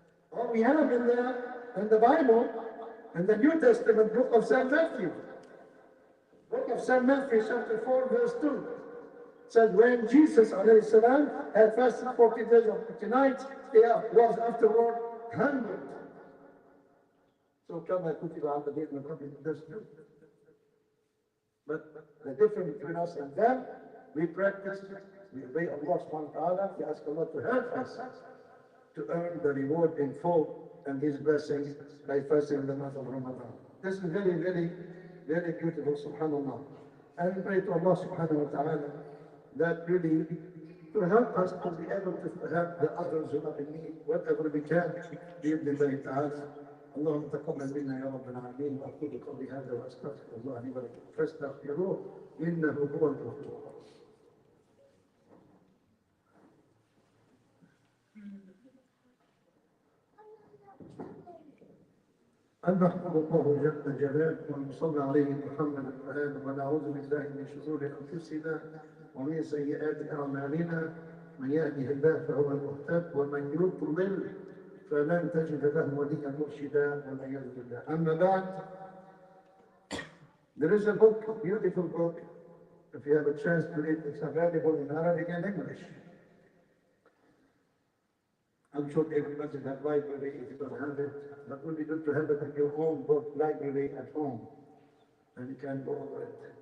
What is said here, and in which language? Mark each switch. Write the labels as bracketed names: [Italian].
[English] All we have in the Bible, in the New Testament book of St. Matthew. Book of St. Matthew, chapter 4, verse 2. Said when Jesus ﷺ had fasted 40 days and 40 nights, he was afterward hungry. [Arabic] So كما كتب على الذين من قبلكم تسلمون. [English] But the difference between us and them, we practice, we obey Allah subhanahu wa ta'ala, we ask Allah to help us to earn the reward in full and His blessings by fasting in the month of Ramadan. This is very, very, very beautiful, subhanAllah. And we pray to Allah subhanahu wa ta'ala that really to help us to be able to help the others who are in need, whatever we can, [Arabic] بإذن الله تعالى. اللهم تقبل منا يا رب العالمين واقول قولي هذا واستغفر الله لي ولكم فاستغفروه انه هو الغفور. أن نحمد الله جل جلاله ونصلي عليه محمد وآله ونعوذ بالله من شرور أنفسنا ومن سيئات أعمالنا من يهده الله فهو المهتد ومن يضلل فلن تجد له وليا مرشدا والعياذ بالله. أما بعد, [English] there is a book, a beautiful book. If you have a chance to read, it's available in Arabic and English. I'm sure everybody in that library, if you don't have it, but it would be good to have it in your own book library at home, and you can go over it.